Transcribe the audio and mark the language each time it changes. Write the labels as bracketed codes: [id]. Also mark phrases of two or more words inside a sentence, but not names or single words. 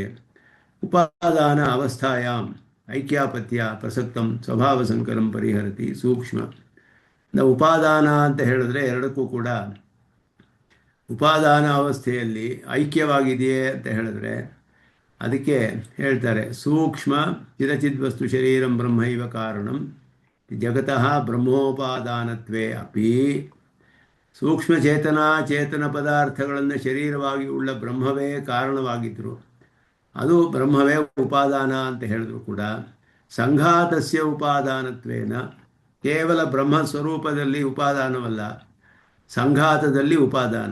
[sa] ಉಪಾದಾನ ಅವಸ್ಥಾಯಾಂ ಐಕ್ಯಾಪತ್ಯ ಪ್ರಸಕ್ತಂ ಸ್ವಭಾವ ಸಂಕರಂ ಪರಿಹರತಿ ಸೂಕ್ಷ್ಮ. [kn] ಉಪಾದಾನ ಅಂತ ಹೇಳಿದ್ರೆ ಎರಡಕ್ಕೂ ಕೂಡ ಉಪಾದಾನ ಅವಸ್ಥೆಯಲ್ಲಿ ಐಕ್ಯವಾಗಿದೆಯೇ ಅಂತ ಹೇಳಿದ್ರೆ ಅದಕ್ಕೆ ಹೇಳ್ತಾರೆ [sa] ಸೂಕ್ಷ್ಮ ಚಿದಚಿದ್ವಸ್ತು ಶರೀರಂ ಬ್ರಹ್ಮೈವ ಕಾರಣಂ ಜಗತಃ ಬ್ರಹ್ಮೋಪಾದಾನತ್ವೇ ಅಪಿ. [kn] ಸೂಕ್ಷ್ಮ ಚೇತನ ಪದಾರ್ಥಗಳನ್ನು ಶರೀರವಾಗಿ ಉಳ್ಳ ಬ್ರಹ್ಮವೇ ಕಾರಣವಾಗಿದ್ದರು, ಅದು ಬ್ರಹ್ಮವೇ ಉಪಾದಾನ ಅಂತ ಹೇಳಿದ್ರು ಕೂಡ [sa] ಸಂಘಾತಸ್ಯ ಉಪಾದಾನತ್ವೇನ, [kn] ಕೇವಲ ಬ್ರಹ್ಮ ಸ್ವರೂಪದಲ್ಲಿ ಉಪಾದಾನವಲ್ಲ, ಸಂಘಾತದಲ್ಲಿ ಉಪಾದಾನ.